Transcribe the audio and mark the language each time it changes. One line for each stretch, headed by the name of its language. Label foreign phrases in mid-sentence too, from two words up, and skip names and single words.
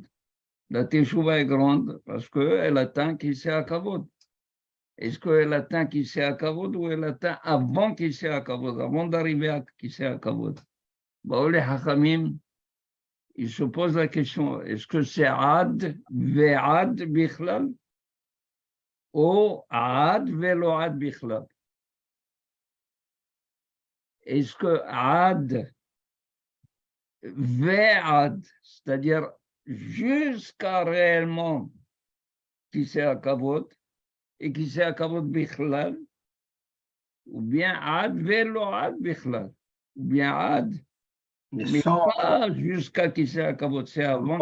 French: La Teshuvah est grande parce qu'elle atteint Kiseh HaKavod. Est-ce qu'elle atteint Kiseh HaKavod ou elle atteint avant Kiseh HaKavod, avant d'arriver à Kiseh HaKavod? Bon, les Hachamim, ils se posent la question, est-ce que c'est
Hebrew: עד ועד בכלל
French: ou
Hebrew: עד ולא עד בכלל?
French: Est-ce que
Hebrew: עד ועד,
French: c'est-à-dire jusqu'à réellement Kiseh HaKavod et Kiseh HaKavod bichlal, ou bien
Hebrew: עד ולא עד בכלל,
French: ou bien Ad, mais pas jusqu'à Kiseh HaKavod, c'est avant.